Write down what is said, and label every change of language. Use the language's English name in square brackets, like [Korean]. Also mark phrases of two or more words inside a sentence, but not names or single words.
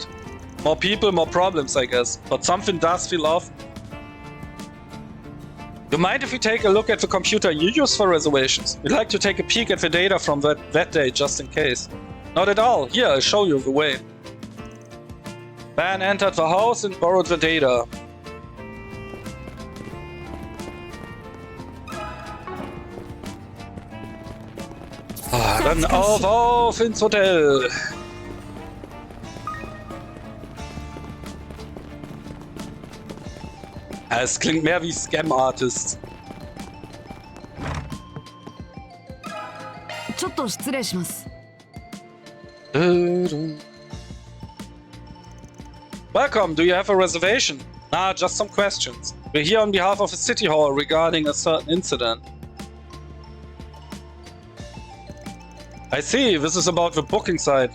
[English] More people, more problems, I guess. But something does feel off. You mind if we take a look at the computer you use for reservations? We'd like to take a peek at the data from that day, just in case. Not at all. Here, I'll show you the way. Van entered the house and borrowed the data. [German] Dann auf ins Hotel. Es klingt mehr wie [English] Scam Artist. [Japanese] ちょっと失礼します。 [English] Welcome, do you have a reservation? Nah, just some questions. We're here on behalf of the City Hall regarding a certain incident. I see, this is about the booking site.